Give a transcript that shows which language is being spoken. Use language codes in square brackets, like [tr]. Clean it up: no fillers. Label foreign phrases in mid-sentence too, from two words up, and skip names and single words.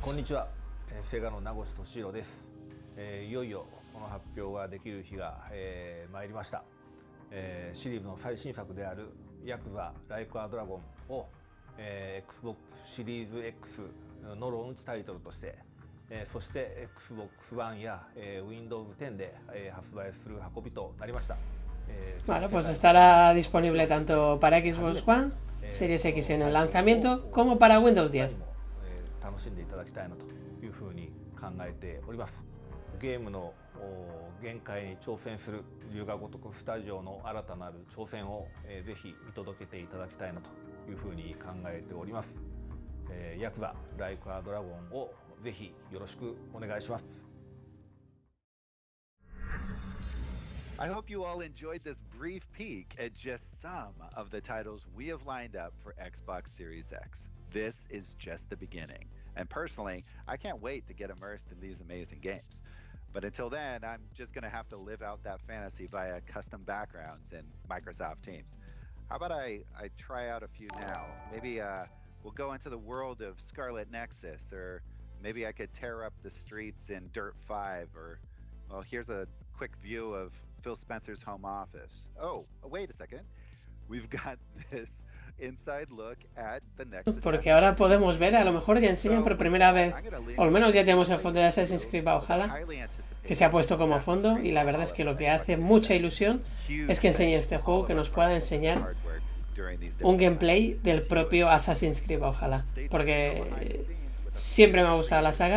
[ja] こんにちは、セガの名越俊弘です。いよいよこの発表ができる日が、参りました。シリーズの最新作であるヤクザライクアドラゴンを、Xbox シリーズ X のローンチタイトルとして、そして Xbox One や、Windows 10で、発売する運びとなりました。 [es] Bueno, pues estará disponible tanto para Xbox One, Series X en el lanzamiento, como para Windows 10. [ja] 楽しんでいただきたいなというふうに考えております。ゲームの限界に挑戦する龍が如くスタジオの新たなる挑戦を、ぜひ見届けていただきたいなというふうに考えております。ヤクザライクアドラゴンをぜひよろしくお願いします。 [en] I hope you all enjoyed this brief peek at just some of the titles we have lined up for Xbox Series X. This is just the beginning, and personally, I can't wait to get immersed in these amazing games. But until then, I'm just going to have to live out that fantasy via custom backgrounds in Microsoft Teams. How about I try out a few now? Maybe we'll go into the world of Scarlet Nexus, or maybe I could tear up the streets in Dirt 5, or, well, here's a quick view of Phil Spencer's home office. Oh, wait a second. We've got this inside look at the Nexus. [es] Porque ahora podemos ver, a lo mejor ya enseñan por primera vez, o al menos ya tenemos el fondo de Assassin's Creed Valhalla, que se ha puesto como fondo, y la verdad es que lo que hace mucha ilusión es que enseñe este juego, que nos pueda enseñar un gameplay del propio Assassin's Creed Valhalla, porque siempre me ha gustado la saga.